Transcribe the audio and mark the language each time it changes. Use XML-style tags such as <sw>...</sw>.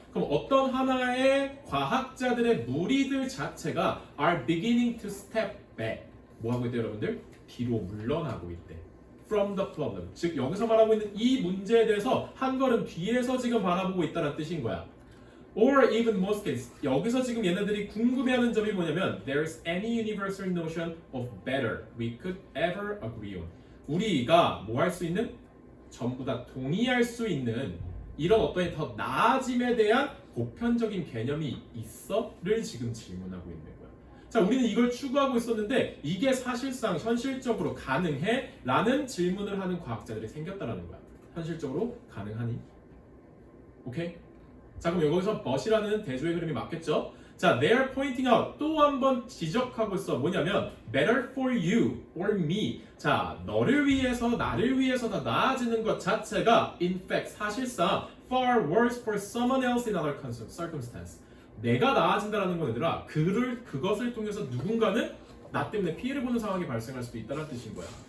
<ko>그럼 어떤 하나의 과학자들의 무리들 자체가</ko> <en>are beginning to step back</en> <ko>뭐 하고 있대 여러분들? 뒤로 물러나고 있대.</ko> <en>from the problem</en> <ko>즉 여기서 말하고 있는 이 문제에 대해서 한 걸음 뒤에서 지금 바라보고 있다는 뜻인 거야.</ko> <en>Or even most cases</en> <ko>여기서 지금 얘네들이 궁금해하는 점이 뭐냐면</ko> <en>There's any universal notion of better we could ever agree on</en> <ko>우리가 뭐 할 수 있는? 전부 다 동의할 수 있는 이런 어떤 더 나아짐에 대한 보편적인 개념이 있어?를 지금 질문하고 있는 거야. 자, 우리는 이걸 추구하고 있었는데 이게 사실상 현실적으로 가능해? 라는 질문을 하는 과학자들이 생겼다라는 거야. 현실적으로 가능하니? 오케이? 자, 그럼 여기서 but이라는 대조의 흐름이 맞겠죠? 자,</ko> <en>they are pointing out</en> <ko>또 한 번 지적하고 있어. 뭐냐면</ko> <en>better for you or me.</en> <ko>자, 너를 위해서 나를 위해서 더 나아지는 것 자체가 in fact 사실상</ko> <en>far worse for someone else in other circumstance.</en> <ko>내가 나아진다라는 건 얘들아 그것을 통해서 누군가는 나 때문에 피해를 보는 상황이 발생할 수도 있다는 뜻인 거야.</ko>